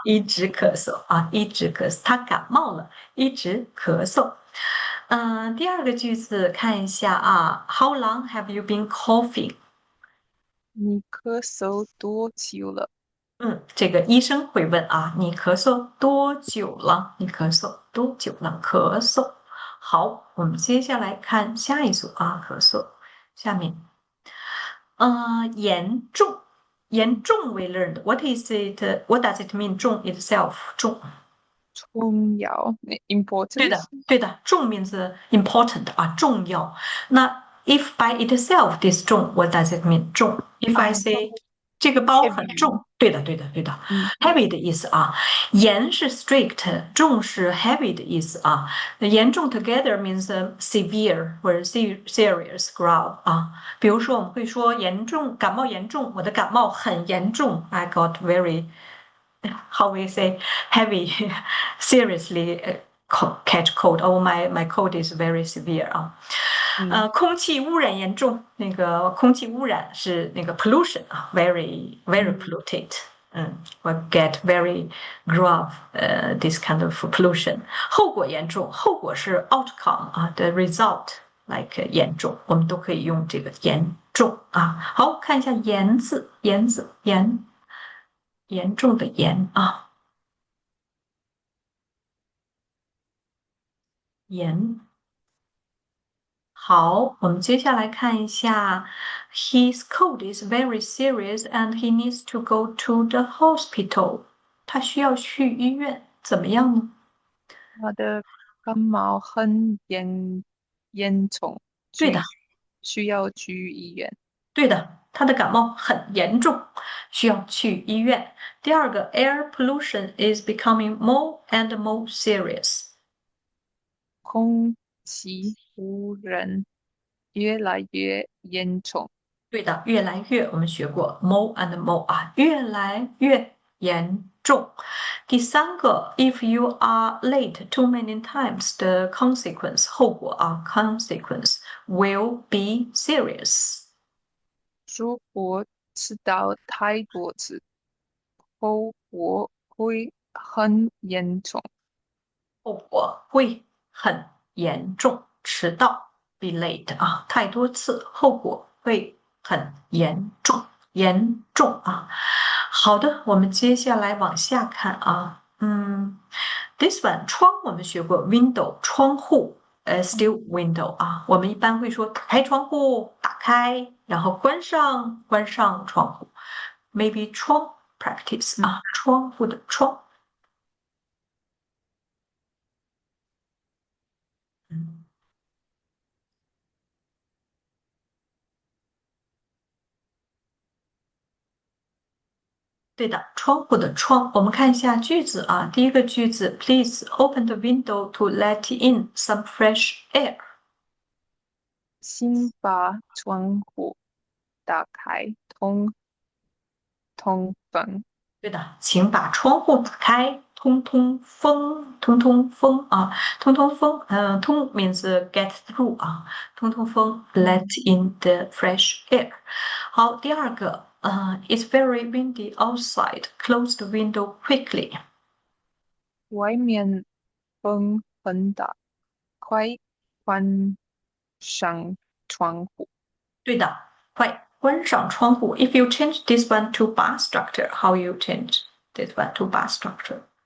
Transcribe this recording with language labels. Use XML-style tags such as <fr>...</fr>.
<zh>一直咳嗽啊，一直咳嗽，他感冒了，一直咳嗽。第二个句子看一下啊，</zh> <en>How long have you been coughing？</en> <zh>你咳嗽多久了？这个医生会问啊，你咳嗽多久了？你咳嗽多久了？咳嗽。好，我们接下来看下一组啊，咳嗽。下面。严重，严重</zh> <en>we learned. What is it? What does it mean? 重 itself 重。</en> <zh>重要对</zh> <en>，important，</en> <zh>的，对的，重</zh> <en>means important</en> <zh>啊，重要。</zh> <en>那 if by itself this 重，what does it mean? 重。If I 啊</en> <zh>say 这个包很</zh> <en>，heavy，</en> <zh>重，对的，对的，对的嗯，heavy 的意思啊。严是 strict，重是 heavy 的意思啊。那严重</zh> <en>together means severe</en> <zh>或者</zh> <en>serious grave</en> <zh>啊。比如说我们会说严重感冒严重，我的感冒很严重，</zh> <en>I got very how we say heavy seriously catch cold. Oh, my cold is very severe 啊。嗯</en> <zh>空气污染严重，那个空气污染是那个 pollution 啊，</zh> <en>very very 嗯 polluted。 will get very grave this kind of pollution。</en> <zh>后果严重，后果是 outcome 啊的 result like 严重，我们都可以用这个严重啊。好，看一下严字，严字严重的严啊，严。好，我们接下来看一下，</zh> <en>His cold is very serious and he needs to go to the hospital。</en> <zh>他需要去医院，怎么样呢？他的感冒很严重，对的，需要去医院。对的，他的感冒很严重，需要去医院。</zh> <en>第二个，air pollution is becoming more and more serious。</en> <zh>空气污染越来越严重。对的，越来越，我们学过</zh> <en>more and more</en> <zh>啊，越来越严重。</zh> <en>第三个，if you are late too many times, the consequence</en> <zh>后果啊，</zh> <en>consequence will be serious。</en> <zh>如果迟到太多次，后果会很严重。后果会很严重。迟到 be late 啊，太多次，后果会很严重，严重啊。好的，我们接下来往下看啊。</zh> <en>this one</en> <zh>窗我们学过 window 窗户，</zh> <en>still window</en> <zh>啊。我们一般会说打开窗户，打开，然后关上，关上窗户。</zh> <en>maybe 窗 practice 嗯，</en> <zh>啊，窗户的窗。嗯。对的，窗户的窗，我们看一下句子啊。</zh> <en>第一个句子，Please open the window to let in some fresh air。</en> <zh>请把窗户打开，通风。对的，请把窗户打开，通通风，通通风啊，通通风。通</zh> <en>means get through</en> <zh>啊，通通风，</zh> <en>let in the fresh air。</en> <zh>好，第二个，</zh> <en>It's very windy outside. Close the window quickly。</en> <zh>外面风很大，快关上窗户。对的，快关上窗户。</zh> <en>If you change this one to bar structure, how you change this one to bar structure?</en>